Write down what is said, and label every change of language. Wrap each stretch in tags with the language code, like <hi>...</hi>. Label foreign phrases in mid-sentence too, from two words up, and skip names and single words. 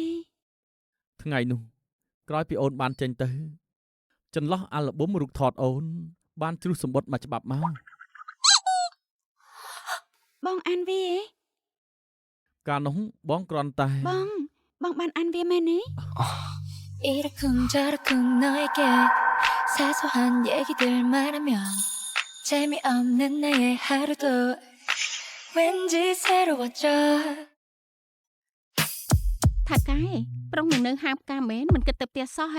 <km>ថ្ងៃនោះក្រោយពីអូនបានចេញទៅចន្លោះអាល់ប៊ុមរូបថតអូនបានជ្រុះសម្បត្តិមួយច្បាប់មក បងអានវាឯង កាលនោះបងគ្រាន់តែ បងបានអានវាមែនទេ</km> <ko>이러쿵저러쿵 너에게 사소한 얘기들 말하면 재미없는 나의 하루도 왠지 새로워져</ko> <km>ថាកែប្រុសនឹងនៅហាមការមែនមិនគិតទៅផ្ទះសោះហេ</km>